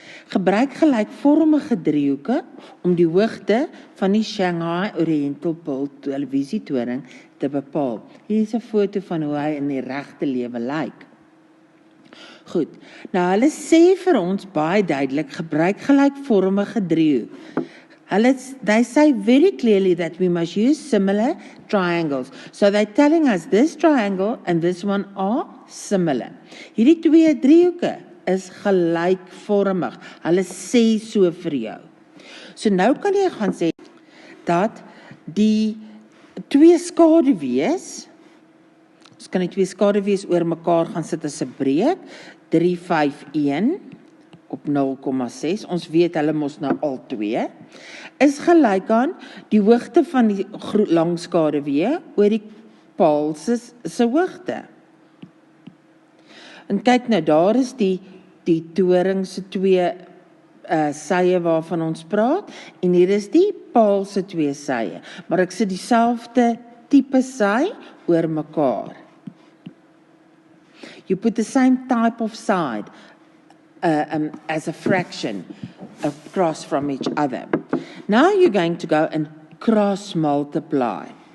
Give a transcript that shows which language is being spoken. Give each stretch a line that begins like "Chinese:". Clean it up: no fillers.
Afrikaans: Gebruik gelykvormige driehoeke om die hoogte van die Shanghai Oriental Pearl televisietoring te bepaal. Hier is 'n foto van hoe hy in die regte lewe lyk. Goed, nou hulle sê vir ons baie duidelik, gebruik gelykvormige driehoek.
English: They say very clearly that we must use similar triangles. So they're telling us this triangle and this one are similar.
Afrikaans: Hierdie twee driehoeke is gelykvormig. Hulle sê so vir jou. So nou kan jy gaan sê dat die twee skaduwees, ons kan die twee skaduwees oor mekaar gaan sit as 'n breek, 351 op 0.6, ons weet hulle mos nou al twee, is gelyk aan die hoogte van die lang skaduwee oor die paal se hoogte. En kyk nou, daar is die toring se twee sye waarvan ons praat, en hier is die paal se twee sye, maar ek sit dieselfde tipe sy oor mekaar.
English: You put the same type of side as a fraction across from each other. Now you're going to go and cross multiply.